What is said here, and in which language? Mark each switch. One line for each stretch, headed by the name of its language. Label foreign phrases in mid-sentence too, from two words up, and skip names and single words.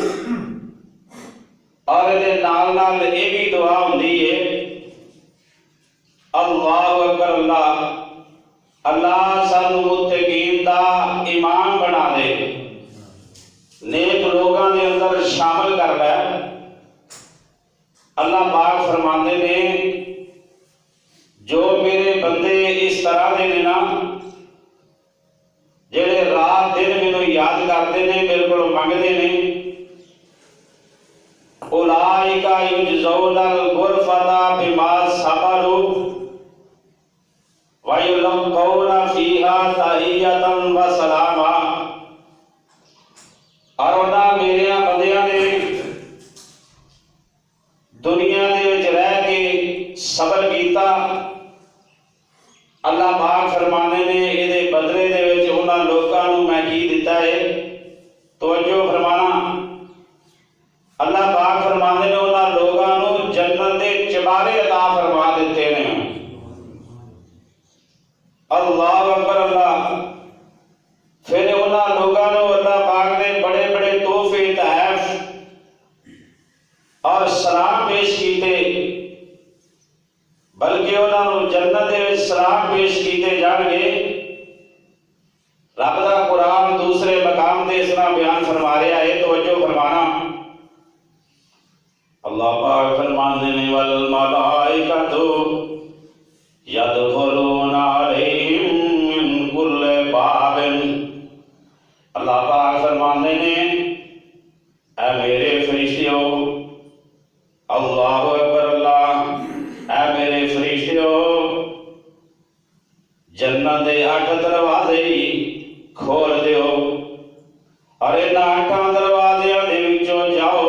Punjabi: اور اہدے نال نال یہ بھی دعا ہندی ہے
Arabic: الله أكبر,
Punjabi: اللہ سانوں متقین دا امام بنا دے، نیک لوگوں کے اندر شامل کر لے. اللہ پاک فرماتے نے جو میرے بندے اس طرح کے نے نا، جیہڑے رات دن مینوں یاد کرتے نے، میرے کو منگتے نے,
Arabic: أولئك يجزون الغرفة بما صبروا ويلقون فيها تحية وسلاما.
Punjabi: اور انہاں میرے بندیاں نے دنیا دے وچ رہ کے صبر کیتا، اللہ پاک فرمانے نے اہدے بدلے دے وچ انہاں لوکاں نوں میں کی دتا ہے. توجہ فرمانا، اللہ پاک فرمانے نے انہاں لوکاں نوں جنت دے چوبارے عطا فرما دتے نے.
Arabic: الله أكبر الله.
Punjabi: پھر انہاں لوکاں نوں اللہ پاک نے بڑے بڑے تحفے تحف اور سلام پیش کیے، بلکہ انہوں نے جنت دے وچ سلام پیش کیے جائیں گے. رب دا قرآن دوسرے مقام سے اس طرح بیان فرما رہا ہے، توجہ فرمانا. اللہ پاک فرماتے نے
Arabic: والملائكة يدخلون عليهم من كل باب.
Punjabi: اللہ پاک فرماتے نے اے میرے فرشتیو,
Arabic: الله أكبر الله,
Punjabi: اے میرے فرشتیو، جنت دے 8 دروازے کھول دیو اور ان 8 دروازیاں دے وچوں جاؤ.